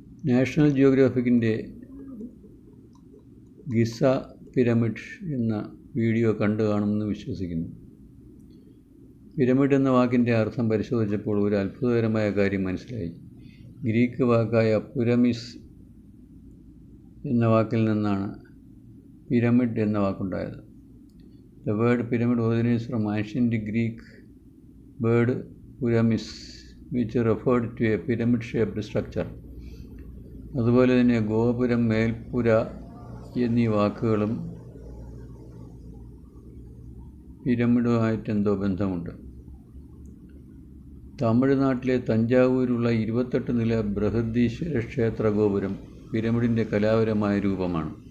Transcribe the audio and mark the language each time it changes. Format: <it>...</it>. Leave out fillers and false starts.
<ml>National ജിയോഗ്രാഫിക്കിൻ്റെ Giza pyramid എന്ന video കണ്ടു കാണുമെന്ന് വിശ്വസിക്കുന്നു. പിരമിഡ് എന്ന വാക്കിൻ്റെ അർത്ഥം പരിശോധിച്ചപ്പോൾ ഒരു അത്ഭുതകരമായ കാര്യം മനസ്സിലായി. ഗ്രീക്ക് വാക്കായ പുരമിസ് എന്ന വാക്കിൽ നിന്നാണ് പിരമിഡ് എന്ന വാക്കുണ്ടായത്.</ml> <en>The word pyramid originates from ancient Greek word pyramis, which referred to a pyramid-shaped structure.</en> <ml>അതുപോലെ തന്നെ ഗോപുരം, മേൽപ്പുര എന്നീ വാക്കുകളും പിരമിഡുമായിട്ടെന്തോ ബന്ധമുണ്ട്. തമിഴ്നാട്ടിലെ തഞ്ചാവൂരുള്ള 28 നില ബൃഹദീശ്വര ക്ഷേത്ര ഗോപുരം പിരമിഡിൻ്റെ കലാപരമായ രൂപമാണ്.</ml>